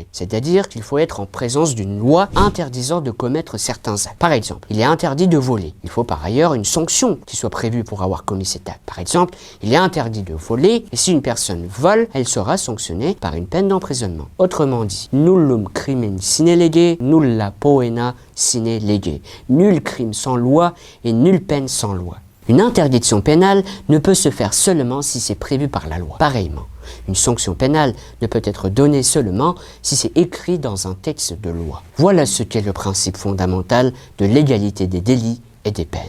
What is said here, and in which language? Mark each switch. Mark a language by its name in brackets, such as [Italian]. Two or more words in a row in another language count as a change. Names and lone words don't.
[French] C'est-à-dire qu'il faut être en présence d'une loi interdisant de commettre certains actes. Par exemple, il est interdit de voler. Il faut par ailleurs une sanction qui soit prévue pour avoir commis cet acte. Par exemple, il est interdit de voler et si une personne vole, elle sera sanctionnée par une peine d'emprisonnement. Autrement dit, [Latin] nullum crimen sine lege, nulla poena sine lege. [French] Nul crime sans loi et nulle peine sans loi. Une interdiction pénale ne peut se faire seulement si c'est prévu par la loi. Pareillement, une sanction pénale ne peut être donnée seulement si c'est écrit dans un texte de loi. Voilà ce qu'est le principe fondamental de l'égalité des délits et des peines.